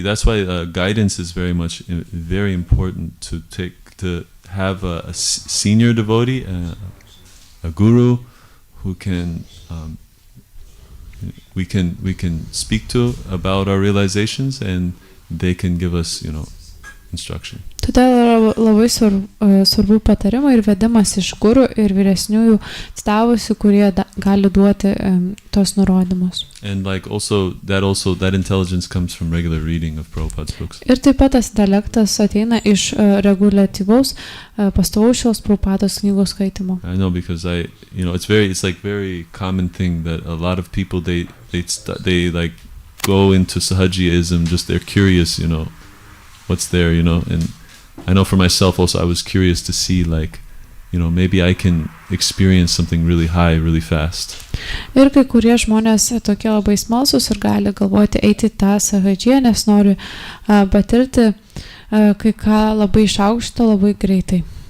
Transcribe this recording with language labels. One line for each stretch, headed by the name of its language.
English: That's why guidance is very important to have a senior devotee. A guru who can we can speak to about our realizations, and they can give us instruction.
Lithuanian: Todėl yra labai svarbu patarimai ir vedimas iš guru ir vyresniųjų atstavusių, kurie gali duoti tos nurodymus.
English: And like that intelligence comes from regular reading of Prabhupada's books.
Lithuanian: Ir taip pat tas intelektas ateina iš reguliatyvaus pastovaus šios Prabhupados knygos skaitimo.
English: I know, because it's like very common thing that a lot of people they like go into Sahajiism, just they're curious, what's there, and I know for myself also I was curious to see, like, maybe I can experience something really high really fast.
Lithuanian: Ir kai kurie žmonės tokie labai smalsūs ir gali galvoti eiti tą sahadžiją, nes nori patirti kai ką labai iš aukšto, labai greitai.